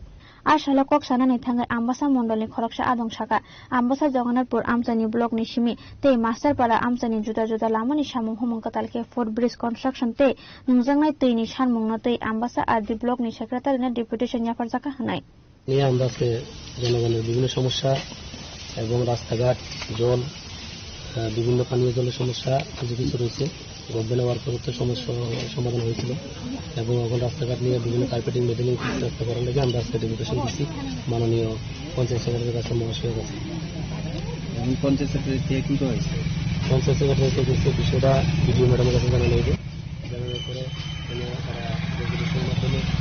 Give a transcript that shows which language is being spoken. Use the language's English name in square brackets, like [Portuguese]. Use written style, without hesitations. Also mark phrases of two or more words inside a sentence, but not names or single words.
[Kok Borok] Ashala kok sana ni thangai Ambassa Mondolni Khoroksa Adong Saka Ambassa Jagannathpur Amsani Block ni Shimi te Master Para Amsani Juda Lamani Samung Homung Katalke [English] Fort Bridge Construction [Kok Borok] te Nungjangnai Tini Shanmung Note Ambassa RD Block ni Secretary na Deputation Yafarjaka Hanai [Bangla] নিয়ে আমরা আজকে জনগণের বিভিন্ন সমস্যা এবং রাস্তাঘাট জল বিভিন্ন পানীয় জলের সমস্যা কিছু কিছু রয়েছে গভর্নমেন্ট হওয়ার পরে তো সমস্যা সমাধান হয়েছিল এবং এখন রাস্তাঘাট নিয়ে বিভিন্ন [English] carpeting metalling [Bangla] চেষ্টা করার লাগে আমরা আজকে ডেপুটেশন দিচ্ছি মাননীয় পঞ্চায়েত সেক্রেটারির কাছে মহাশয়ের কাছে পঞ্চায়েত সেক্রেটারি থেকে কী হয়েছে পঞ্চায়েত সেক্রেটারি থেকে বিষয়টা বিডিও ম্যাডামের কাছে জানানো হয়েছে জানানোর পরে তারা রেজুলেশনের মাধ্যমে